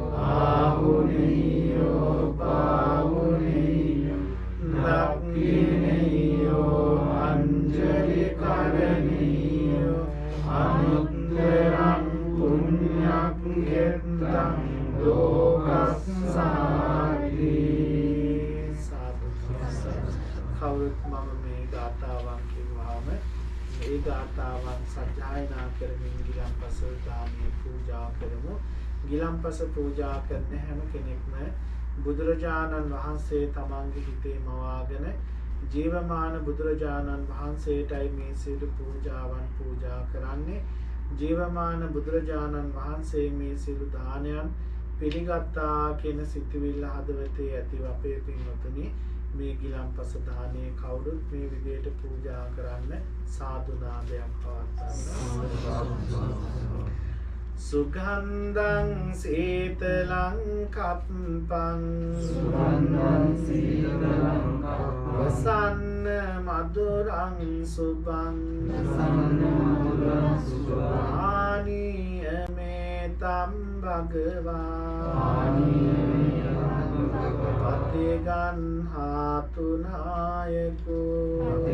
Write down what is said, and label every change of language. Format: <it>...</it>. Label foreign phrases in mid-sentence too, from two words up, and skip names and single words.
<pi>ආහුනීයෝ පාහුනීයෝ දක්ඛිනීයෝ අංජලි කරණීයෝ අනුත්තරං පුඤ්ඤක්ඛෙත්තං ලෝකස්සාති සාදු.</pi> <si>කවුරුත් මම මේ ගාථාවන් කියවහම මේ ගාථාවන් සජ්ජායනා කරමින් ගිලන්පස දානේ පූජා කරමු. ගිලන්පස පූජා කරන හැම කෙනෙක්ම බුදුරජාණන් වහන්සේ තමන්ගේ හිතේ මවාගෙන ජීවමාන බුදුරජාණන් වහන්සේටයි මේ සියලු පූජාවන් පූජා කරන්නේ. ජීවමාන බුදුරජාණන් වහන්සේ මේ සියලු දානයන් පිළිගත්තා කියන සිතුවිල්ල හදවතේ ඇතිව අපේ පින්වතුනි මේ ගිලන්පස දානේ කවුරුත් මේ විදියට පූජා කරන්න සාදු නාදයක් පවත්වන්න.</si> <pi>සුගන්ධං සීතලං කප්පං වසන්න මధుරං සුභං ආනීයමේතං භගවා පතිගන්හාතු නායකෝ</pi>